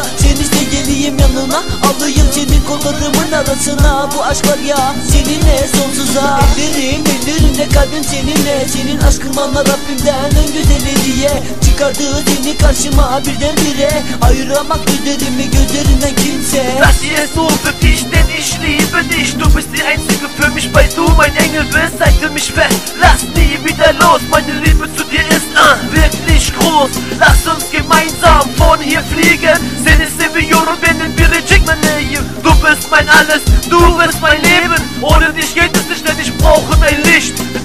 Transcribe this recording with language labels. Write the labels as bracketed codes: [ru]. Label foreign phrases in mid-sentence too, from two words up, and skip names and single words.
[tr] Sen iste geleyim yanına, alayım senin kollarımın arasına. Bu aşk var ya seninle sonsuza. Ellerimle kalbim seninle. Senin aşkın bana Rabbimden en güzel hediye. Çıkardı seni karşıma birdenbire. Ayıramak gözlerimi gözlerinden kimse. [de] Das hier ist so für dich, denn ich liebe dich. Du bist die einzige für mich, weil du mein Engel bist. Halte mich fest, lass nie wieder los. Meine Liebe zu dir ist wirklich groß. Lass uns gemeinsam von hier fliegen. [tr] Seni seviyorum, benim biricik meleğim. [de] Du bist mein alles, du bist mein Leben. Ohne dich geht es nicht, denn ich brauche dein Licht.